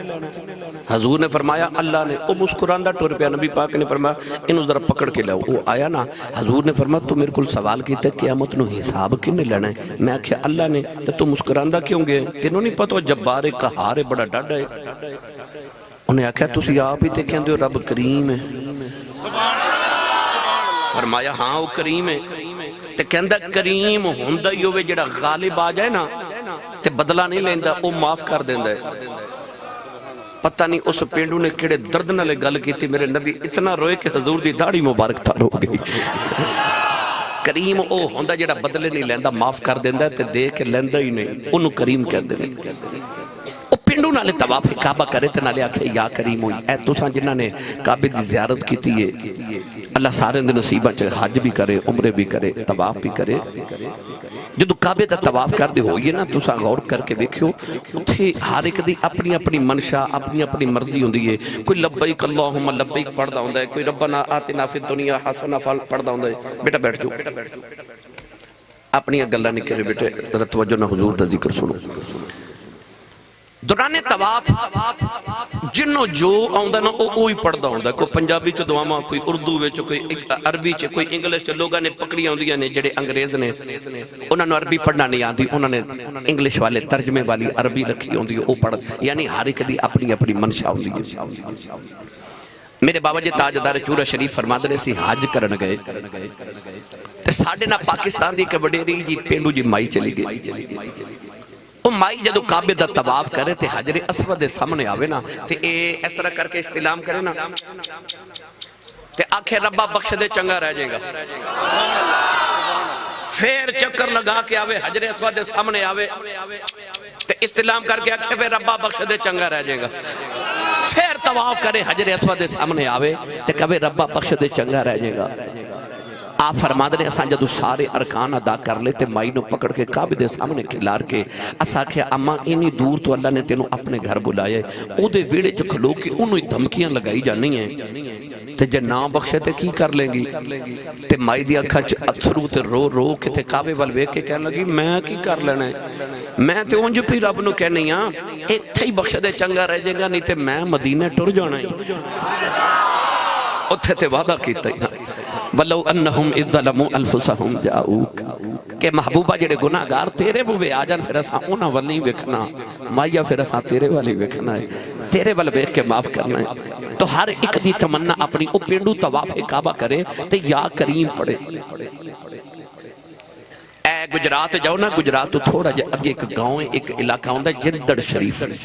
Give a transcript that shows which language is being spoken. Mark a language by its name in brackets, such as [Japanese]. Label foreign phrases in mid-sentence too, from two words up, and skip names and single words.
[Punjabi] حضور نے فرمایا اللہ نے. وہ مسکراندہ ٹور پیا, نبی پاک نے فرمایا انہوں ذرا پکڑ کے لاؤ. وہ آیا نا, حضور نے فرمایا تو میرے کل سوال کیتا ہے قیامت نو حساب کنے لینا ہے؟ میں آکھیا اللہ نے. تو مسکراندہ کیوں گئے؟ تینوں نہیں پتہ جبار قہار ہے, بڑا ڈاڈا ہے. انہیں آکھیا تسی آپ ہی تے کہندے ہو رب کریم ہے. فرمایا ہاں وہ کریم ہے. تے کہندہ کریم ہوندہ ہی ہوئے جڑا غالب آ جائے نا تے بدلہ نہیں لیندہ, وہ معاف کر دیندہ ہے. پتہ نہیں اس پینڈو نے کڑے درد نہ لے گل کی تھی, میرے نبی اتنا روئے کہ حضور دی داڑھی مبارک تھا رو گئی. کریم او ہوندہ جڑا بدلے نہیں لیندہ, معاف کر دیندہ ہے تے دے کے لیندہ ہی نہیں, انہوں کریم کہندے نہیں. پینڈو نالے طواف کعبہ کرے تے نالے آکھے [Arabic] یا کریم [Punjabi] ہوئی. اے تساں جنہاں نے کعبے دی زیارت کی تھی اللہ سارے دے نصیبہ چاہے حج بھی کرے, عمرے بھی کرے, طواف بھی کرے. جدو کعبے دا طواف کر دے ہوئیے نا تساں غور کر کے دیکھو اتھے ہر ایک دی اپنی اپنی منشا, اپنی اپنی مرضی ہوندی ہے. کوئی [Arabic] لبیک اللہم لبیک [Punjabi] پڑھدا ہوندا ہے, کوئی [Arabic] ربنا آتنا فی الدنیا حسنہ [Punjabi] پڑھدا ہوندا ہے. بیٹا بیٹھ جو, اپنی گلاں نہیں کرے بیٹے, توجہ نہ حضور دا ذکر سنو. دوران طواف جنوں جو آندا نا اوہی پڑھدا ہوندا. کوئی پنجابی چ دعاواں, کوئی اردو وچ, کوئی عربی چ, کوئی انگلش چ. لوگاں نے پکڑیاں ہوندیاں نے جڑے انگریز نے, انہاں نوں عربی پڑھنا نہیں آندی, انہاں نے انگلش والے ترجمے والی عربی رکھی ہوندی, او پڑھ. یعنی ہر ایک دی اپنی اپنی منشا ہوندی ہے. میرے بابا جی تاجدار چورا شریف فرماندے نے سی حج کرن گئے تے ساڈے نا پاکستان دی ایک وڈیری جی پینڈو جی مائی چلی گئی. مائی جدو کعبے دا طواف کرے تے حجر اسود دے سامنے آوے نا تے اس طرح کر کے استلام کرے نا تے آنکھیں ربا بخش دے چنگا رہ جائے گا. پھر چکر لگا کے آوے حجر اسود دے سامنے آوے تے استلام کر کے آنکھیں ربا بخش دے چنگا رہ جائے گا. پھر طواف کرے حجر اسود دے سامنے آوے تے کہے ربا بخش دے چنگا رہ جائے گا. آپ فرما دے اساں جدو سارے ارکان ادا کر لے تے مائی نو پکڑ کے کعبے دے سامنے کھلار کے اساں کہا اما اینی دور تو اللہ نے تینوں اپنے گھر بلائے, او دے ویڑے چ کھلو کے انہوں دھمکیاں لگائی جانی ہیں تے جے نا بخشے تے کی کر لیں گی. تے مائی دی اکھاں چ اتھرو تے رو رو کے تے کعبے وال ویکھ کے کہنے لگی میں کی کر لینا ہے, میں تے اونج پی رب نو کہنی ہاں ایتھے ہی بخش دے چنگا رہ جائے گا, نہیں تے میں مدینے ٹر جانا ہے. اتھے تے وعدہ کیتا ہی [Arabic] وَلَوْ أَنَّهُمْ اِذْ ظَلَمُوا أَنفُسَهُمْ جَاءُوكَ [Punjabi] کہ محبوبہ جڑے گناہگار تیرے بوے آ جان, پھر اساں انہاں وال نہیں ویکھنا, مائیا پھر اساں تیرے والی ویکھنا ہے, تیرے وال ویکھ کے معاف کرنا ہے. تو ہر ایک دی تمنا اپنی او پینڈو طواف کعبہ کرے تے [Arabic] یا کریم [Punjabi] پڑھے. اے گجرات جاؤ نا, گجرات تو تھوڑا جا اگے ایک گاؤں ہے, ایک علاقہ ہوندا ہے جندڑ شریف.